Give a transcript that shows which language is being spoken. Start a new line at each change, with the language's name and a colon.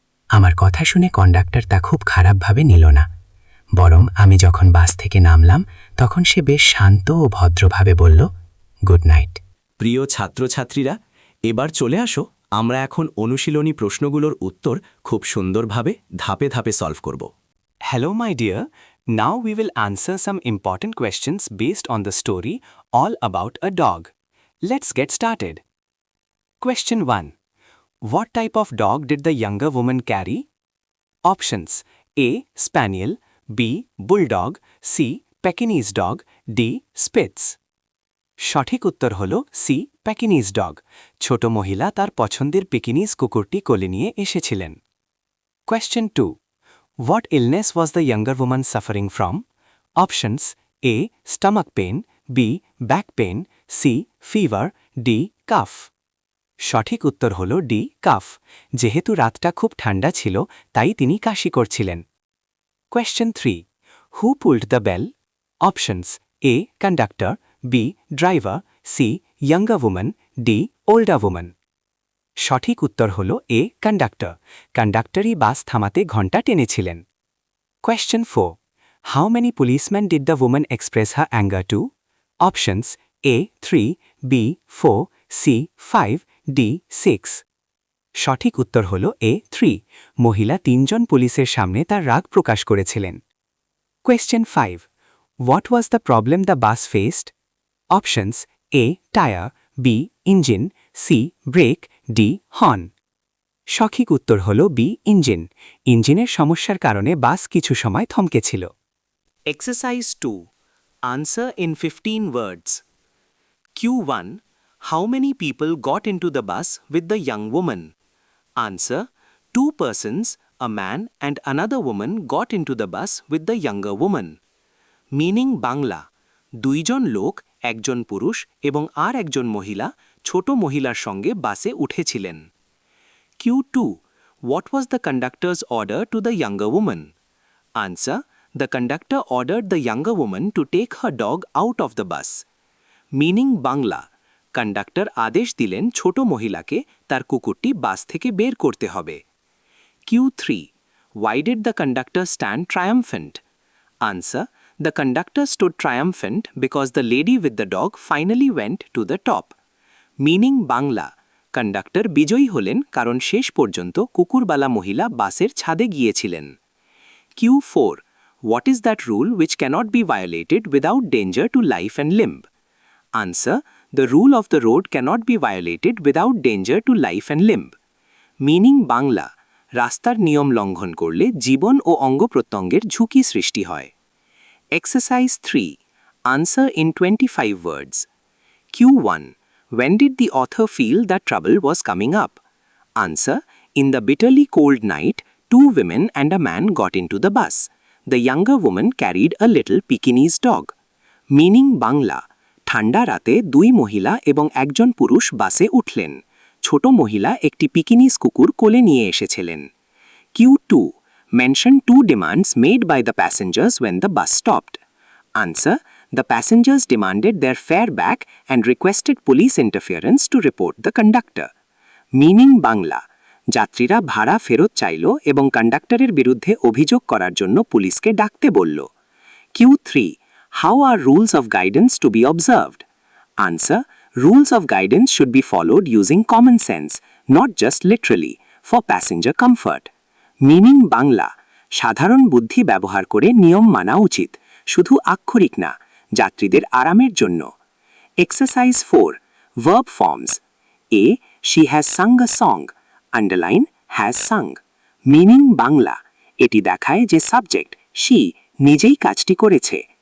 Bangla: আমার কথা শুনে কন্ডাক্টর তা খুব খারাপভাবে নিল না, বরং আমি যখন বাস থেকে নামলাম তখন সে বেশ শান্ত ও ভদ্রভাবে বলল, গুড নাইট। প্রিয় ছাত্রছাত্রীরা, এবার চলে আসো, আমরা এখন অনুশীলনী প্রশ্নগুলোর উত্তর খুব সুন্দরভাবে ধাপে ধাপে সলভ করব।
English: Hello my dear, now we will answer some important questions based on the story All About a Dog. Let's get started. Question 1. What type of dog did the younger woman carry? Options: A. Spaniel, B. Bulldog, C. Pekingese dog, D. Spitz.
Bangla: সঠিক উত্তর হল C, প্যাকিনিজ dog. ছোট মহিলা তার পছন্দের Pekingese কুকুরটি কোলে নিয়ে এসেছিলেন।
English: Question 2. What illness was the younger woman suffering from? Options: A. Stomach pain, B. Back pain, C. Fever, D. Cough.
Bangla: সঠিক উত্তর হল ডি, কাফ। যেহেতু রাতটা খুব ঠান্ডা ছিল, তাই তিনি কাশি করছিলেন।
English: Question 3. Who pulled the bell? Options: A. Conductor, B. Driver, C. Younger woman, D. Older woman.
Bangla: সঠিক উত্তর হল এ, কন্ডাক্টর। কন্ডাক্টরই বাস থামাতে ঘণ্টা টেনেছিলেন।
English: Question 4. How many policemen did the woman express her anger to? Options: A. 3, B. 4, C. 5, D. 6.
Bangla: সঠিক উত্তর হল এ, 3। মহিলা 3 জন পুলিশের সামনে তার রাগ প্রকাশ করেছিলেন।
English: Question 5. What was the problem the bus faced? Options: A. Tire, B. Engine, C. Brake, D. Horn.
Bangla: সঠিক উত্তর হল বি, ইঞ্জিন। ইঞ্জিনের সমস্যার কারণে বাস কিছু সময় থমকেছিল।
English: Exercise 2. Answer in 15 words. Q1. How many people got into the bus with the young woman? Answer: 2 persons, a man and another woman got into the bus with the younger woman.
Bangla: Meaning Bangla: 2 জন লোক, একজন পুরুষ এবং আর একজন মহিলা ছোট মহিলার সঙ্গে বাসে উঠেছিলেন।
English: Q2. What was the conductor's order to the younger woman? Answer: The conductor ordered the younger woman to take her dog out of the bus.
Bangla: Meaning Bangla: conductor আদেশ দিলেন ছোট মহিলাকে তার কুকুরটি বাস থেকে বের করতে হবে।
English: Q3. Why did the conductor stand triumphant? Answer: The conductor stood triumphant because the lady with the dog finally went to the top.
Bangla: Meaning Bangla: conductor বিজয়ী হলেন কারণ শেষ পর্যন্ত কুকুরবালা মহিলা বাসের ছাদে গিয়েছিলেন।
English: Q4. What is that rule which cannot be violated without danger to life and limb? Answer: The rule of the road cannot be violated without danger to life and limb.
Bangla: Meaning Bangla: রাস্তার নিয়ম লঙ্ঘন করলে জীবন ও অঙ্গপ্রত্যঙ্গের ঝুঁকি সৃষ্টি হয়।
English: Exercise 3. Answer in 25 words. Q1. When did the author feel that trouble was coming up? Answer: In the bitterly cold night, 2 women and a man got into the bus. The younger woman carried a little Pekingese dog.
Bangla: Meaning Bangla: ঠান্ডা রাতে 2 মহিলা এবং একজন পুরুষ বাসে উঠলেন। ছোট মহিলা একটি পিকিনিজ কুকুর কোলে নিয়ে এসেছিলেন।
English: Q2. Mention 2 demands made by the passengers when the bus stopped. Answer: The passengers demanded their fare back and requested police interference to report the conductor.
Bangla: Meaning Bangla: যাত্রীরা ভাড়া ফেরত চাইল এবং কন্ডাক্টরের বিরুদ্ধে অভিযোগ করার জন্য পুলিশকে ডাকতে বলল।
English: Q3. How are rules of guidance to be observed? Answer: Rules of guidance should be followed using common sense, not just literally, for passenger comfort.
Bangla: Meaning Bangla সাধারণ বুদ্ধি ব্যবহার করে নিয়ম মানা উচিত, শুধু আক্ষরিক না, যাত্রীদের আরামের জন্য।
English: Exercise 4 verb forms. A she has sung a song, underline has sung.
Bangla: Meaning Bangla এটি দেখায় যে সাবজেক্ট শি নিজেই কাজটি করেছে।